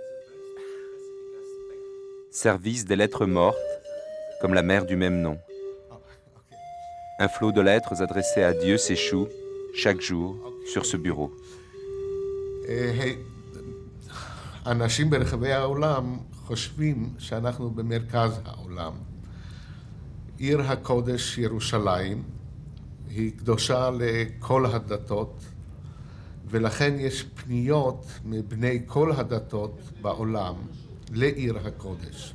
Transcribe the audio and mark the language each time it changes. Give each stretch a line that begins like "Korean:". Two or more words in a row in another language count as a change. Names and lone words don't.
French: Service des lettres mortes, comme la mère du même nom. Un flot de lettres adressées à Dieu s'échoue chaque jour sur ce bureau.
Hebrew: אנשים ברחבי העולם חושבים שאנחנו במרכז העולם. עיר הקודש ירושלים היא קדושה לכל הדתות, ולכן יש פניות מבני כל הדתות בעולם לעיר הקודש.